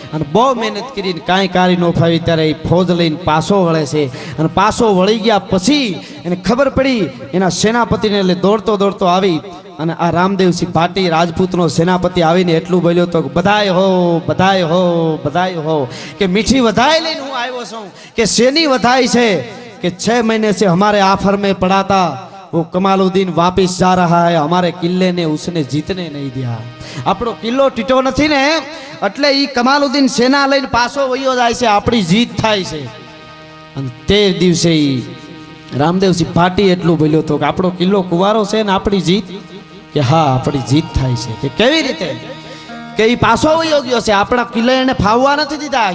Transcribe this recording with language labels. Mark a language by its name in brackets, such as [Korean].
[Gujarati] અને બહુ મહેનત કરીને કાંઈ કારી ન ફાવી, ત્યારે એ ફોજ લઈને પાછો વળે છે. અને પાછો વળી ગયા પછી એને ખબર પડી, એના સેનાપતિને એટલે દોડતો દોડતો આવી. અને આ રામદેવસિંહ ભાટી રાજપૂતનો સેનાપતિ આવીને એટલું બોલ્યો તો, બધાય હો, બધાય હો, બધાય હો, કે મીઠી વધાઈ લઈને હું આવ્યો છું. કે શેની વધાઈ છે? [Hindi] કે 6 महीने से हमारे आफर में पड़ा था, वो कमालुद्दीन वापिस जा रहा है, हमारे किले ने उसने जीतने नहीं दिया. [Gujarati] આપણો કિલ્લો ટીટો નથી ને, એટલે ઈ કમાલુદ્દીન સેના લઈને પાછો વયો જાય છે, આપણી જીત થાય છે. અને તે દિવસે ઈ રામદેવસિંહ ભાટી એટલું બોલ્યો હતો કે આપણો કિલ્લો કુવારો છે ને આપણી જીત? કે હા, આપણી જીત થાય છે. કે કેવી રીતે? કે ઈ પાછો વયો ગયો છે, આપણા કિલ્લે એને ફાવવા નથી દીધા.